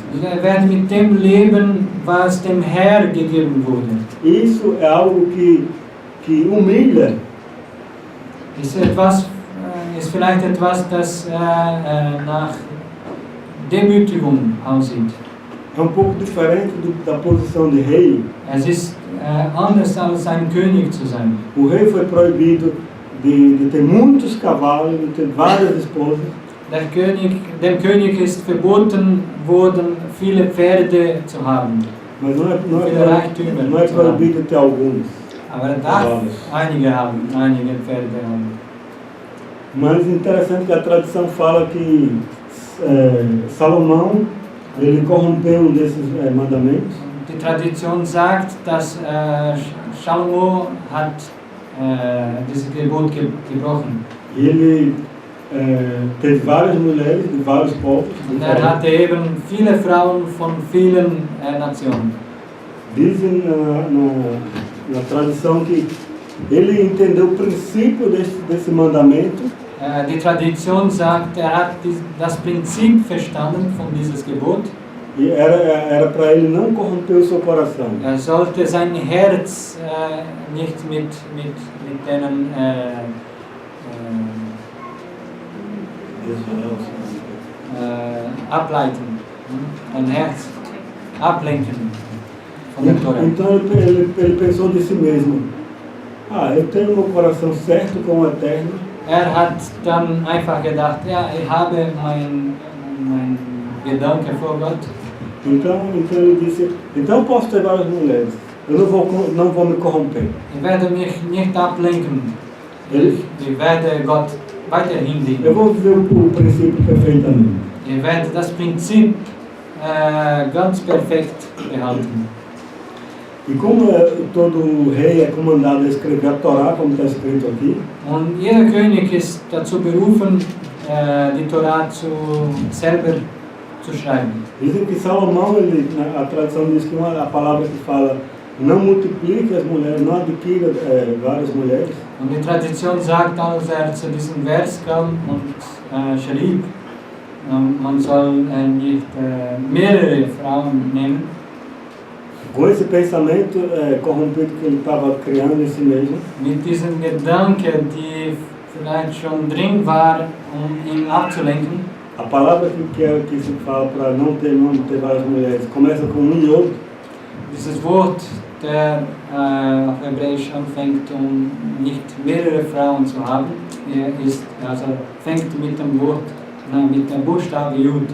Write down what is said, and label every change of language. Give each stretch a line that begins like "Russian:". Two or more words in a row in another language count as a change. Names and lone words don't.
German: Er wird mit dem leben, was dem Herr gegeben wurde.
Portuguese: Isso é algo que humilha.
German: Ist vielleicht etwas, das nach Demütigung aussieht.
Portuguese: É pouco diferente da posição de rei.
German: Es ist anders als ein König zu sein.
Portuguese: O rei foi proibido de ter muitos cavalos, de ter várias esposas.
German: Dem König ist verboten worden, viele Pferde zu haben.
Portuguese: Mas não é proibido ter alguns.
German: Aber er darf einige haben, einige Pferde haben.
Portuguese: Mas interessante que a tradição fala que Salomão ele corrompeu desses mandamentos.
German: Die Tradition sagt, dass Salomo hat dieses Gebot gebrochen.
Portuguese: Ele teve várias mulheres de vários povos.
German: Und hatte eben viele Frauen von vielen Nationen.
Portuguese: Dizem na tradição que ele entendeu o princípio desse mandamento.
German: Die Tradition sagt, hat das Prinzip verstanden von dieses Gebot.
Portuguese: E era para ele não corromper o seu coração.
German: Sollte sein Herz nicht mit denen ableiten, ein Herz ablenken von der Torah.
Portuguese: Então ele pensou de si mesmo: eu tenho meu coração certo com o Eterno.
German: Hat dann einfach gedacht, ja, ich habe mein Gedanke vor Gott.
Portuguese: Então ele disse: então eu posso ter várias mulheres. Eu não vou me corromper.
German: Ich werde mich nicht ablenken. Ich werde Gott weiterhin dienen.
Portuguese: Eu vou viver o princípio perfeitamente.
German: Ich werde das Prinzip ganz perfekt behalten.
Portuguese: E como todo rei é comandado a escrever a Torá, como está escrito aqui.
German: Und jeder König ist dazu berufen, die Torah selber zu schreiben.
Portuguese: Dizem que Salomão, a tradição diz que a palavra que fala não multiplique as mulheres, não adquira várias mulheres.
German: Und die Tradition sagt, als zu diesem Vers kam und schrieb, man soll nicht mehrere Frauen nehmen.
Portuguese: Com esse pensamento corrompido que ele estava criando em si mesmo.
German: Mit diesem Gedanke, die vielleicht schon drin war, ihn abzulenken.
Portuguese: A palavra que se fala para não ter várias mulheres começa com Yod.
German: Dieses Wort, der auf Hebräisch anfängt, nicht mehrere Frauen zu haben, fängt mit dem Wort, mit dem Buchstabe Yud.